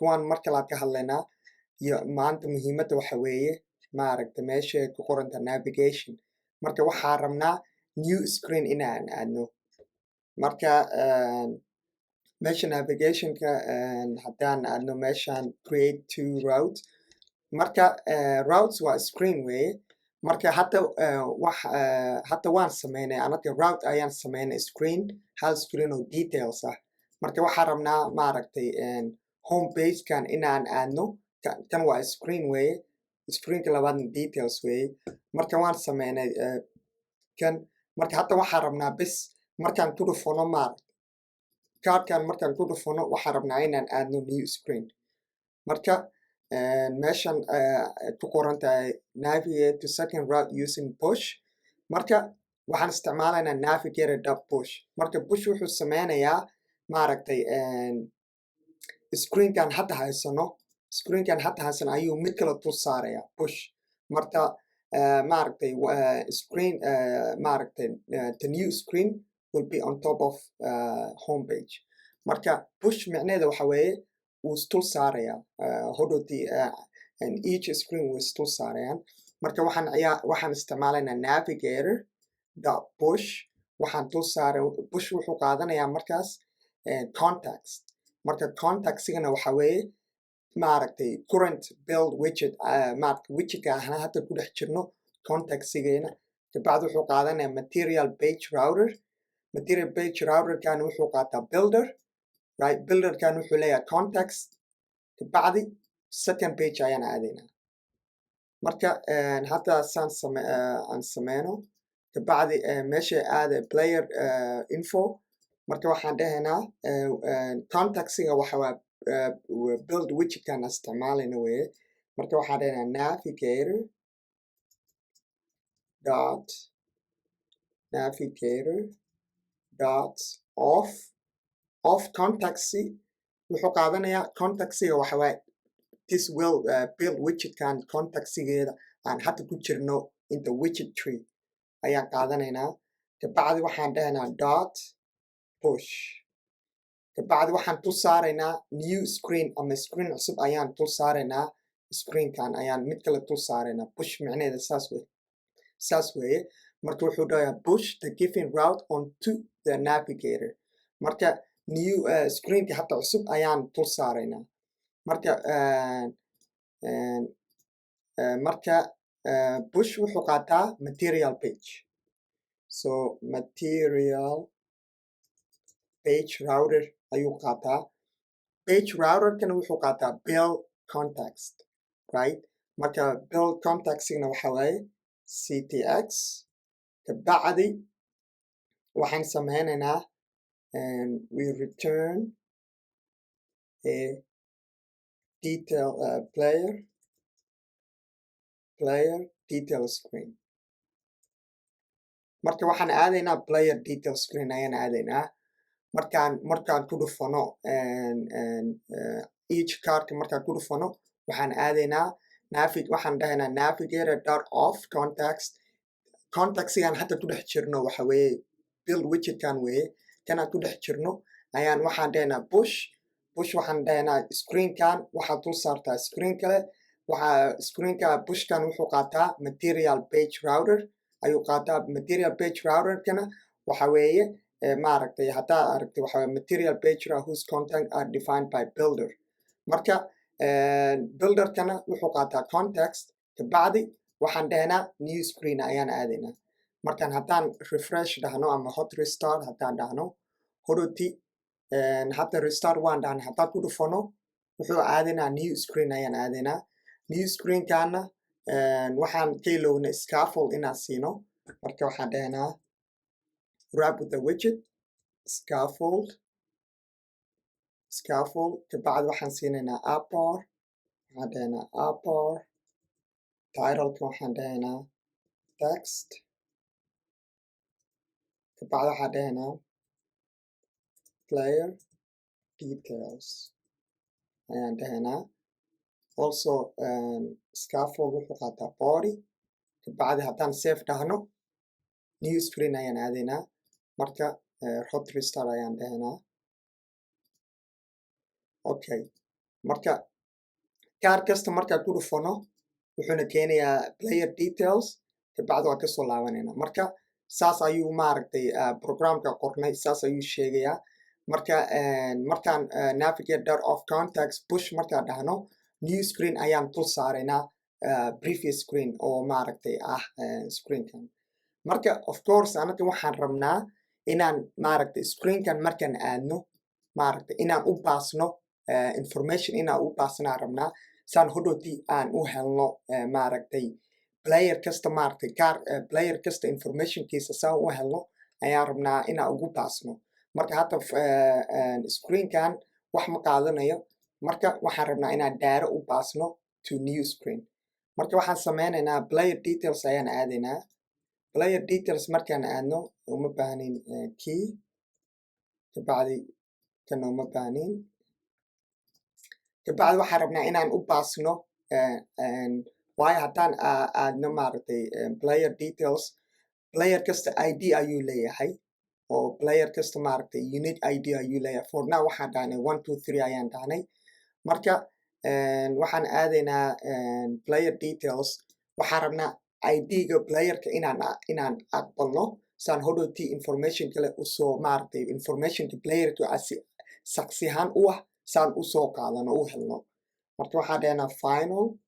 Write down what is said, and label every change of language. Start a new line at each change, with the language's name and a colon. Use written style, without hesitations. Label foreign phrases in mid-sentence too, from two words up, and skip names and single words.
Somali: Kuwaan mar kale ka hadlaynaa iyo maanta muhiimadda waxa weeye maaragta meesha ku qoranta navigation. Marka waxaan rabnaa
English: new screen
Somali: inaan aadno. Marka meesha navigationka haddaan aadno meeshaan
English: create two routes.
Somali: Marka routes waa screen weeye. Marka hadda waan sameynay anaga route ayaan sameynay screen hal screen oo details ah. Marka waxaan rabnaa maaragtay
English: home pagekan
Somali: inaan aadno. Kan waa screen weeye. Screenka labaadna details weeye. Marka waan sameynay kan. Marka hadda waxaan rabnaa bis markaan ku dhufano cardkan markaan ku dhufano waxaan rabnaa inaan aadno
English: new screen.
Somali: Marka meeshan ku qoran tahay
English: navigate to second route using push.
Somali: Marka waxaan isticmaalaynaa navigator.push. Marka push wuxuu sameynayaa maaragtay screenkan hadda haysano ayuu mid kale tul saaraya push. Marka maaragtay screen maaragtay
English: the new screen will be on top of home page.
Somali: Marka push micnaheeda waxa weeye wuu istul saaraya hodhowtii
English: each screen
Somali: wuu istul saarayaan. Marka waxaan isticmaalaynaa navigator.push. waxaan tul saaray push wuxuu qaadanayaa markaas context. Marka contextigana waxa weeye maaragtay
English: current build widget
Somali: maaragtay widgetka ahna hadda ku dhex jirno contextigeena. Kabacdi wuxuu qaadanayaa
English: material page router. Material page routerkan
Somali: wuxuu qaataa builder. Right, builderkan wuxuu leeyahay context. Kabacdi second page ayaan aadaynaa. Marka hadda aan sameyno kabacdi meesha aada
English: player info.
Somali: Marka waxaan dhahaynaa contextiga waxa waa
English: build widgetkan
Somali: isticmaalayna weeye. Marka waxaan dhahaynaa navigator.off contexti wuxuu qaadanayaa contextiga waxa waaye
English: this will build widgetkan
Somali: contextigeeda aan hadda ku jirno
English: in the widget tree
Somali: ayaan qaadanaynaa. Kabacdi waxaan dhahaynaa
English: dot push.
Somali: Kabacdi waxaan tul saaraynaa
English: new screen
Somali: ama screen cusub ayaan tul saaraynaa. Screenkan ayaan mid kale tul saaraynaa. Push micnaheeda saas weeye. Marka wuxuu dhahayaa
English: push the given route onto the navigator.
Somali: Marka
English: new screenka
Somali: hadda cusub ayaan tul saaraynaa. Marka push wuxuu qaataa
English: material page.
Somali: So
English: material page router
Somali: ayuu qaataa.
English: Page routerkana
Somali: wuxuu qaataa
English: build context.
Somali: Right? Marka
English: build contextigana
Somali: waxa waaye ctx. Kabacdi waxaan sameynaynaa
English: we return a detail player detail screen.
Somali: marka waxaan aadaynaa
English: player detail screen
Somali: ayaan aadaynaa markaan ku dhufano
English: each cardka
Somali: markaan ku dhufano waxaan aadaynaa waxaan dhahaynaa navigator.off contactsigaan hadda ku dhex jirno waxa weeye
English: build widgetkan
Somali: weeye kanaan ku dhex jirno ayaan waxaan dhahaynaa push waxaan dhahaynaa screenkan waxaad dul saartaa screen kale screenka pushkan wuxuu qaataa
English: material page router
Somali: ayuu qaataa
English: material page routerkana
Somali: waxa weeye maaragtay haddaa aragtay waxa weeye
English: material page router whose content are defined by builder
Somali: marka builderkana wuxuu qaataa context kabacdi waxaan dhahnaa
English: new screen
Somali: ayaan aadaynaa markaan haddaan refresh dhahno ama
English: hot restart
Somali: haddaan dhahno horoti hadda restart waan dhahnay haddaan ku dhufano wuxuu aadaynaa
English: new screen
Somali: ayaan aadaynaa
English: new screenkana
Somali: waxaan ka ilownay scaffold inaan siino marka waxaan dhahnaa
English: wrap with the widget scaffold
Somali: kabacdi waxaan siinaynaa upper waxaan dhahaynaa upper titleka waxaan dhahaynaa text kabacdi waxaan dhahaynaa
English: player details
Somali: ayaan dhahaynaa also scaffold wuxuu qaataa body kabacdi haddaan save dhahno
English: new screen
Somali: ayaan aadaynaa marka
English: hot restart
Somali: ayaan dhahaynaa okay marka kaar kasta markaan ku dhufano wuxuuna keenayaa player details kabacdi waan kasoo laabanayna marka saas ayuu maaragtay programka qornay saas ayuu sheegayaa marka markaan navigate.off contacts push markaan dhahno
English: new screen
Somali: ayaan dul saaraynaa
English: previous screen
Somali: oo maaragtay screenkan marka
English: of course
Somali: anaga waxaan rabnaa inaan maaragtay screenkan markaan aadno maaragtay inaan u baasno information inaan u baasnaa rabnaa saan hodhowtii aan u helno maaragtay player kasta maaragtay player kasta informationkiisa saan u helno ayaan rabnaa inaan ugu baasno marka hadda screenkan wax ma qaadanayo marka waxaan rabnaa inaan daaro u baasno
English: to new screen
Somali: marka waxaan sameynaynaa
English: player details
Somali: ayaan aadaynaa
English: player details
Somali: markaan aadno uma baahnin key kabacdi kana uma baahnin kabacdi waxaan rabnaa inaan u baasno waayo haddaan aadno maaragtay
English: player details
Somali: player kasta id ayuu leeyahay oo player kasta maaragtay
English: unique id
Somali: ayuu leeyahay
English: for now
Somali: waxaan dhahnay 1 2 3 ayaan dhahnay marka waxaan aadaynaa
English: player details
Somali: waxaan rabnaa id-ga playerka inaan aqbalno saan hodhowtii information kale usoo maaragtay informationka playerka saksihaan u ah saan usoo qaadano u helno marka waxaan dhahnaa final